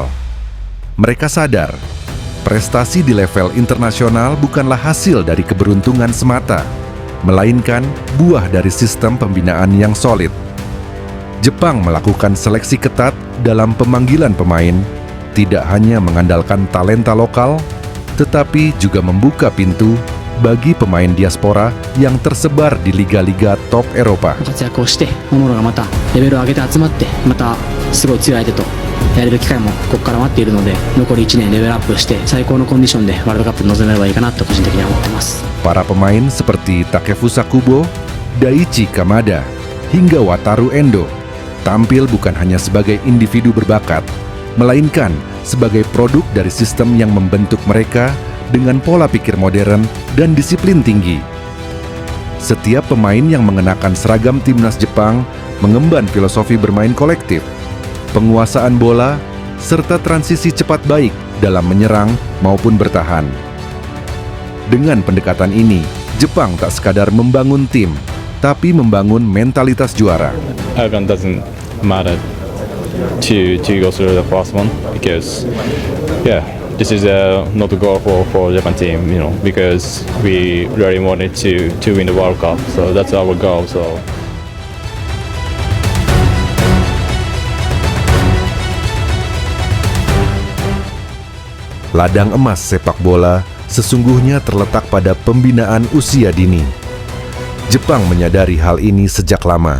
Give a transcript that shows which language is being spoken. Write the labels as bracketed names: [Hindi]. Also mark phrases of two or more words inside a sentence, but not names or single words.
[Indonesian] Mereka sadar, prestasi di level internasional bukanlah hasil dari keberuntungan semata, melainkan buah dari sistem pembinaan yang solid. Jepang melakukan seleksi ketat dalam pemanggilan pemain, tidak hanya mengandalkan talenta lokal, tetapi juga membuka pintu bagi pemain diaspora yang tersebar di liga-liga top Eropa. [Japanese] 活躍をしてモモロがまたレベルを上げて集まってまたすごい強い相手とやれる機会もここから待っているので、残り1年レベルアップして最高のコンディションでワールドカップに臨めればいいかなと個人的には思ってます。 [Indonesian] Para pemain seperti Takefusa Kubo, Daichi Kamada, hingga Wataru Endo tampil bukan hanya sebagai individu berbakat, melainkan sebagai produk dari sistem yang membentuk mereka dengan pola pikir modern dan disiplin tinggi. Setiap pemain yang mengenakan seragam timnas Jepang mengemban filosofi bermain kolektif, penguasaan bola, serta transisi cepat baik dalam menyerang maupun bertahan. Dengan pendekatan ini, Jepang tak sekadar membangun tim, tapi membangun mentalitas juara. [English] Outcome doesn't matter to go through the first one because this is not a goal for Japan team, because we really wanted to win the World Cup, so that's our goal. So [Indonesian] Ladang emas sepak bola sesungguhnya terletak pada pembinaan usia dini. Jepang menyadari hal ini sejak lama.